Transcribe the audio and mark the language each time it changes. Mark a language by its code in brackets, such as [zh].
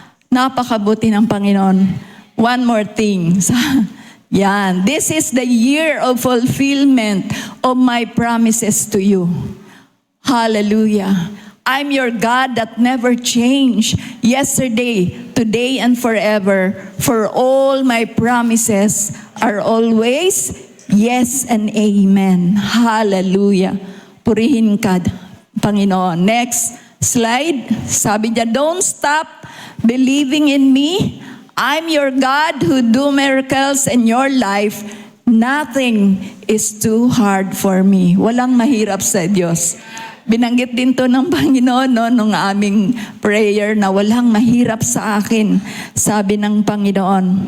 [tl] Napakabuti ng Panginoon. [en] One more thing. Yan. This is the year of fulfillment of my promises to you. Hallelujah. I'm your God that never changed, yesterday, today, and forever. For all my promises are always yes and amen. Hallelujah. [tl] Purihin ka, Panginoon. [en] Next slide. [tl] Sabi niya, [en] don't stop believing in me. I'm your God who do miracles in your life. Nothing is too hard for me. [tl] Walang mahirap sa Diyos. Binanggit din to ng Panginoon, no, nung aming prayer na walang mahirap sa akin, sabi ng Panginoon.